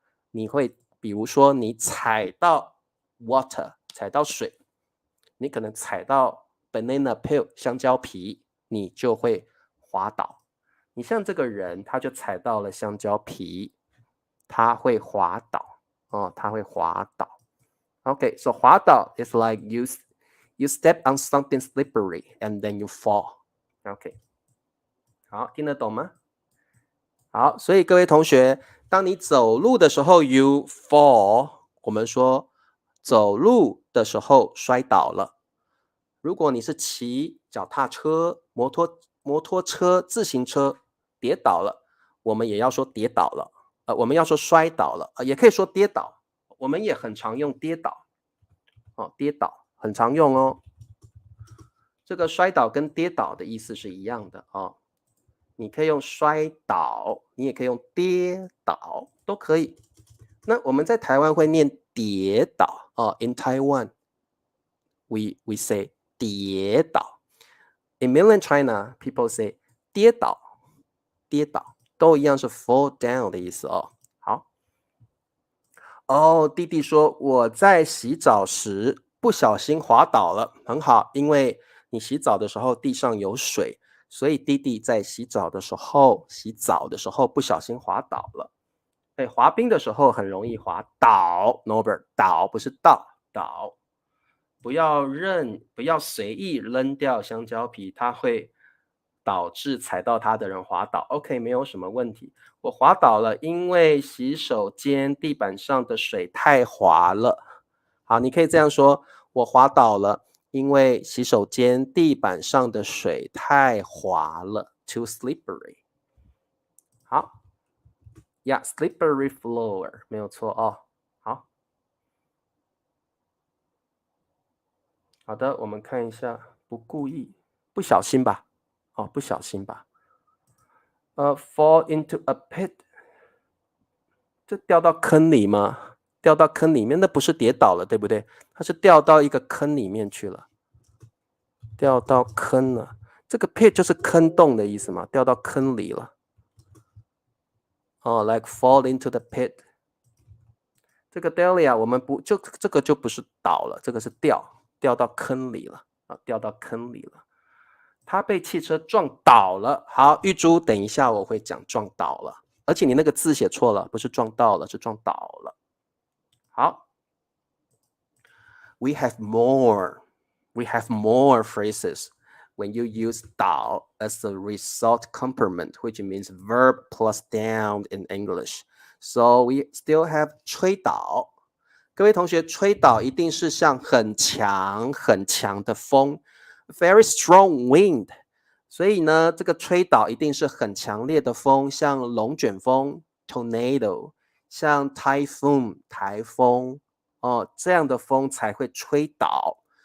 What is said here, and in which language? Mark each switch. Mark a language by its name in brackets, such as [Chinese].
[Chinese] 你会，比如说你踩到 water， 踩到水，你可能踩到 banana peel 香蕉皮，你就会滑倒。你像这个人，他就踩到了香蕉皮，他会滑倒哦，他会滑倒。 [English] Okay, so 滑倒 is like you step on something slippery and then you fall. [Chinese] Okay， 好，听得懂吗？好，所以各位同学，当你走路的时候 [English] you fall， [Chinese] 我们说走路的时候摔倒了。如果你是骑脚踏车、摩托车、自行车跌倒了，我们也要说跌倒了，我们要说摔倒了，也可以说跌倒，我们也很常用跌倒，跌倒很常用哦。这个摔倒跟跌倒的意思是一样的哦。你可以用摔倒，你也可以用跌倒，都可以。那我们在台湾会念跌倒哦。 [English] In Taiwan, we say 跌倒。 In mainland China, people say [Chinese] 跌倒，跌倒都一样是 [English] fall down [Chinese] 的意思哦。好，弟弟说我在洗澡时不小心滑倒了，很好，因为你洗澡的时候地上有水，所以弟弟在洗澡的时候不小心滑倒了。滑冰的时候很容易滑倒 ，Norbert 倒不是倒，不要随意扔掉香蕉皮，它会导致踩到它的人滑倒。 OK， 没有什么问题。我滑倒了，因为洗手间地板上的水太滑了。好，你可以这样说：我滑倒了，因为洗手间地板上的水太滑了 ， [English] too slippery。 [Chinese] 好 ， [English] Yeah, slippery floor [Chinese] 没有错哦。好，好的，我们看一下，不故意，不小心吧？哦，不小心吧？ [English] Fall into a pit， [Chinese] 这掉到坑里吗？掉到坑里面，那不是跌倒了，对不对？它是掉到一个坑里面去了，掉到坑了。这个 pit 就是坑洞的意思嘛，掉到坑里了。 [English] 哦 ，like fall into the pit。 [Chinese] 这个 Delia 我们不就这个就不是倒了，这个是掉到坑里了啊，掉到坑里了。他被汽车撞倒了。好，玉珠，等一下我会讲撞倒了，而且你那个字写错了，不是撞到了，是撞倒了。 [English] 好 ，we have more phrases when you use 倒 as a result complement, which means verb plus down in English. So we still have 吹倒。 [Chinese] 各位同学，吹倒一定是像很强很强的风 ， [English] very strong wind。 [Chinese] 所以呢，这个吹倒一定是很强烈的风，像龙卷风 （tornado），像 typhoon 台风哦，这样的风才会吹倒。